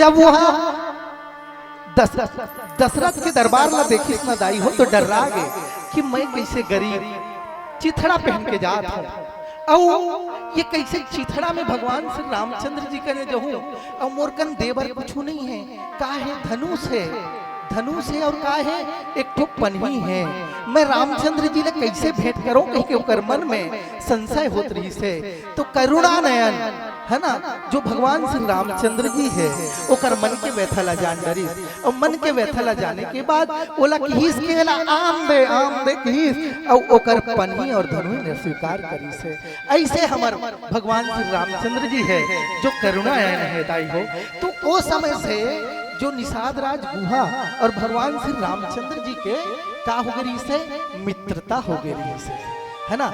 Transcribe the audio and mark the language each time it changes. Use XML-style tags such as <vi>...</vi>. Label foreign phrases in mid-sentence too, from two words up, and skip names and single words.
<hne>जब वह दशरथ के दरबार ला देखी न दाई हो, तो डरा गए कि मैं कैसे गरीब चिथड़ा पहन के जात हूँ, और ये कैसे चिथड़ा में भगवान श्री रामचंद्र जी का जो हूँ, और मोरकन देवर कुछ नहीं है, का है धनुष है, धनुष है, और का है एक ठो पनही है। मैं रामचंद्र जी ने कैसे भेंट करो, कहीं के ओकर मन में संशय होत रही से। तो करुणा नयन है ना, जो भगवान श्री रामचंद्र जी है, ओकर मन के व्यथा ला जान डरी, और मन के व्यथा ला जाने के बाद ओला किहिस के ला आम दे किहिस, और ओकर पनही और धनुही ने स्वीकार करी से। ऐसे हमर भगवान श्री रामचंद्र जी है जो करुणा नयन है दाई हो। तो वो समय से जो निषाद राज गुहा और भगवान श्री रामचंद्र जी के का हो गई से, मित्रता हो गई से, है ना।</hne>